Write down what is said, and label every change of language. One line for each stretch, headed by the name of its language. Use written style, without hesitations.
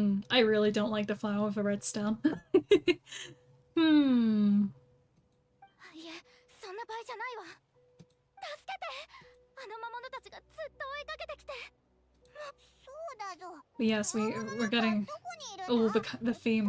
English: I really don't like the flower with a red stem.
Japanese: そんな場合じゃないわ。助けて。あの魔物たちがずっと追いかけてきて。そうだぞ。
English: But yes, we're getting the theme.